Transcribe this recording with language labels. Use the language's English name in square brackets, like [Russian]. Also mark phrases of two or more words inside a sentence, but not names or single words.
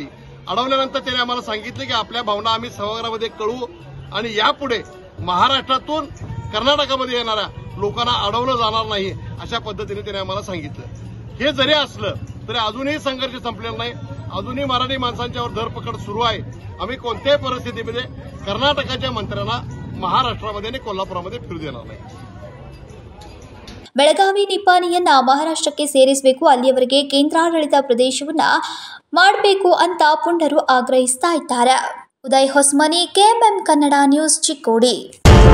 [Marathi] अडवल्यानंतर त्यांनी आम्हाला सांगितलं की आपल्या भावना आम्ही सभागृहामध्ये कळवू आणि यापुढे महाराष्ट्रातून कर्नाटकामध्ये येणाऱ्या लोकांना अडवलं जाणार नाही अशा पद्धतीने त्यांनी आम्हाला सांगितलं. हे जरी असलं तरी अजूनही संघर्ष संपलेला नाही. अजूनही मराठी माणसांच्यावर धरपकड सुरू आहे. आम्ही कोणत्याही परिस्थितीमध्ये कर्नाटकाच्या मंत्र्यांना महाराष्ट्रामध्ये आणि कोल्हापुरामध्ये फिरू देणार नाही. [Kannada] ಬೆಳಗಾವಿ ನಿಪ್ಪಾಣಿಯನ್ನ ಮಹಾರಾಷ್ಟ್ರಕ್ಕೆ ಸೇರಿಸಬೇಕು, ಅಲ್ಲಿಯವರೆಗೆ ಕೇಂದ್ರಾಡಳಿತ ಪ್ರದೇಶವನ್ನ ಮಾಡಬೇಕು ಅಂತ ಪುಂಡರು ಆಗ್ರಹಿಸ್ತಾ ಇದ್ದಾರೆ. ಉದಯ್ ಹೊಸಮನಿ, ಕೆಎಂಎಂ ಕನ್ನಡ ನ್ಯೂಸ್, ಚಿಕ್ಕೋಡಿ.